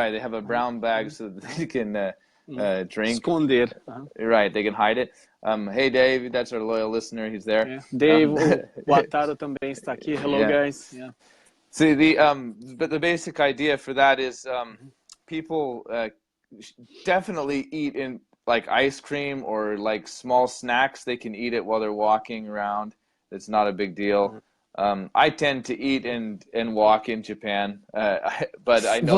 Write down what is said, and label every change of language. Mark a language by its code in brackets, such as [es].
[en] They have a brown bag so that they can drink. [pt] Esconder. [en] Right, they can hide it. Hey Dave, that's our loyal listener. He's there. [pt] Dave, o Ataro também está aqui. [en] Hello guys. See, but the basic idea for that is people definitely eat in like ice cream or like small snacks. They can eat it while they're walking around. It's not a big deal. I tend to eat and walk in Japan, but I know